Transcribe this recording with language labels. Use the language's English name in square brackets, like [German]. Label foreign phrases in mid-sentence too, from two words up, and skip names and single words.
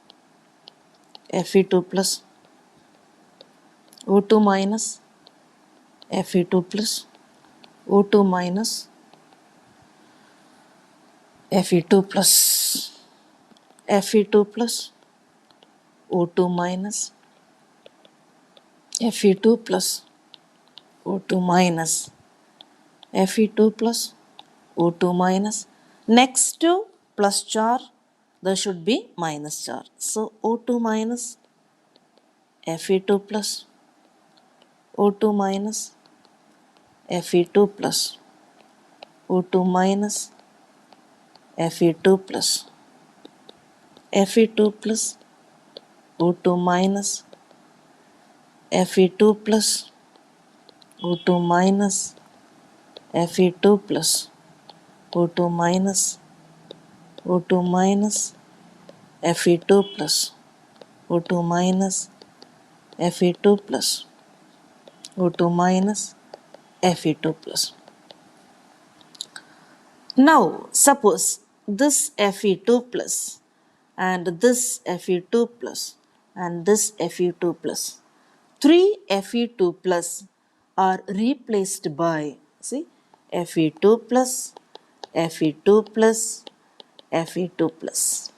[English] Fe2 plus O2 minus, Fe2 plus O2 minus, Fe2 plus, Fe2 plus O2 minus, Fe2 plus O2 minus, Fe2 plus O2 minus. Next to plus charge, there should be minus charge. So O2 minus, Fe2 plus, O2 minus, Fe2 plus, O2 minus, Fe2 plus, Fe2 plus, O2 minus, Fe2 plus, O2 minus, Fe2 plus, O2 minus, O2 minus, Fe2 plus, O2 minus, Fe2 plus, O2 minus, Fe2 plus. Now, suppose this Fe2 plus and this Fe2 plus and this Fe2 plus. Three Fe2 plus are replaced by, see, Fe2 plus, Fe2 plus, Fe2 plus.